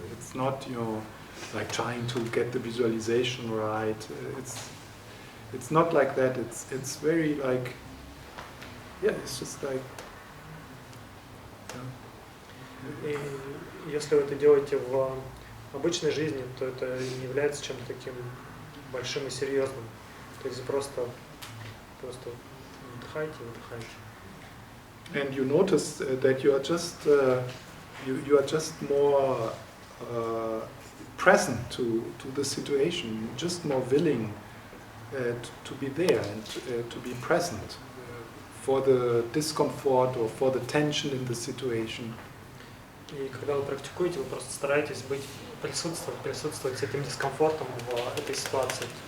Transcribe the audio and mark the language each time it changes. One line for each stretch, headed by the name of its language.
English: It's not, you know, like trying to get the visualization right. It's not like that. It's very like, yeah, it's just like.
Russian: И если вы это делаете в обычной жизни, то это не является чем-то таким большим и серьезным. То есть просто вдыхайте, выдыхайте.
English: And you notice that you are just you are just more present to the situation, just more willing to be there and to be present for the discomfort or for the tension in the situation.
Russian: И когда вы практикуете, вы просто стараетесь присутствовать с этим дискомфортом в этой ситуации.